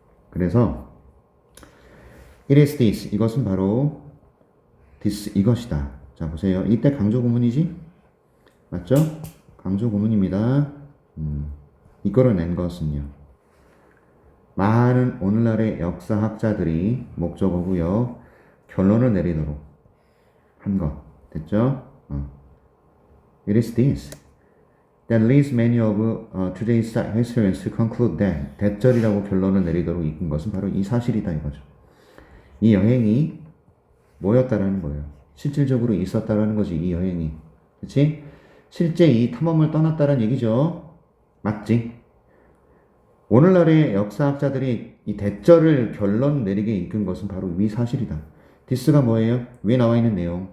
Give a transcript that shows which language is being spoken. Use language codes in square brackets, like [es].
[ko] 그래서 [en] it is this, [ko] 이것은 바로 this, 이것이다. 자, 보세요. 이때 강조 구문이지? 맞죠? 강조 구문입니다. 이끌어낸 것은요. 많은 오늘날의 역사학자들이 목적어고요. 결론을 내리도록 한 것. 됐죠? [en] It is this that leads many of today's historians to conclude that [ko] 대절이라고 결론을 내리도록 이끈 것은 바로 이 사실이다 이거죠. 이 여행이 뭐였다라는 거예요. 실질적으로 있었다라는 거지, 이 여행이. 그치? 실제 이 탐험을 떠났다는 얘기죠. 맞지? 오늘날의 역사학자들이 이 대절을 결론 내리게 이끈 것은 바로 이 사실이다. 디스가 뭐예요? 위에 나와 있는 내용.